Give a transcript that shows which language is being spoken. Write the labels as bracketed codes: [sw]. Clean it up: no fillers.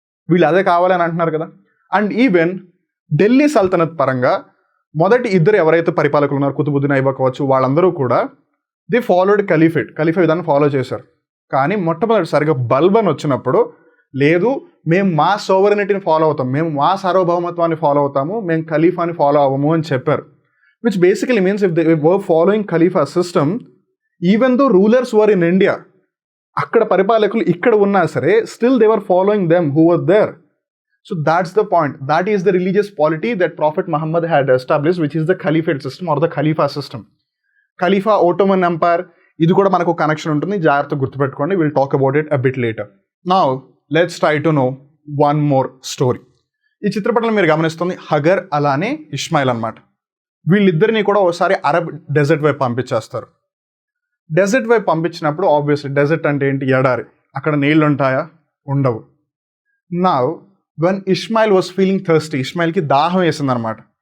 [te] వీళ్ళు అదే కావాలని అంటున్నారు కదా. అండ్ ఈవెన్ ఢిల్లీ సల్తనత్ పరంగా మొదటి ఇద్దరు ఎవరైతే పరిపాలకులు ఉన్నారు, కుతుబుద్దీన్ ఐబక్ కావచ్చు, వాళ్ళందరూ కూడా [en] they followed [te] ఖలీఫా విధానం ఫాలో చేశారు. కానీ మొట్టమొదటిసారిగా బల్బన్ వచ్చినప్పుడు, లేదు మేము మా సోవరెనిటీని ఫాలో అవుతాం, మేము మా సార్వభౌమత్వాన్ని ఫాలో అవుతాము, మేము ఖలీఫాని ఫాలో అవ్వము అని చెప్పారు. [en] Which basically means if they were following Khalifa system, even though rulers were in India, [te] akkada పరిపాలకులు ఇక్కడ ఉన్నా సరే [en] still they were following them who were there. So that's the point. That is the religious polity that Prophet Muhammad had established, which is the Caliphate system or the Khalifa system. [te] Khalifa, Ottoman Empire, ఇది కూడా మనకు connection ఉంటుంది, జాగ్రత్తగా గుర్తుపెట్టుకోండి. [en] We'll talk about it a bit later. Now let's try to know one more story. [te] ఈ చిత్రపటంలో మీరు గమనిస్తుంది hugger అలానే ఇస్మాయిల్ అన్నమాట. వీళ్ళిద్దరిని కూడా ఒకసారి అరబ్ డెజర్ట్ వైపు పంపించేస్తారు. డెజర్ట్ వైపు పంపించినప్పుడు ఆబ్వియస్లీ డెజర్ట్ అంటే ఏంటి? ఎడారి. అక్కడ నీళ్ళు ఉంటాయా? ఉండవు. [en] now when Ishmael was feeling thirsty, [te] ఇస్మాయిల్కి దాహం వేసింది అనమాట.